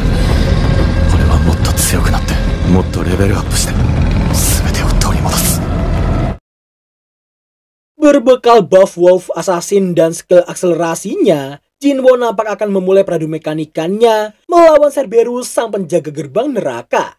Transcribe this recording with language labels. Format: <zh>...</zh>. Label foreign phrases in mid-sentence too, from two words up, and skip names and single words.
<ja>俺はもっと強くなって、もっとレベルアップして、全てを取り戻す。</ja> <id>Berbekal buff Wolf Assassin dan skill akselerasinya, Jinwo nampak akan memulai peradu mekanikannya melawan Cerberus sang penjaga gerbang neraka.</id>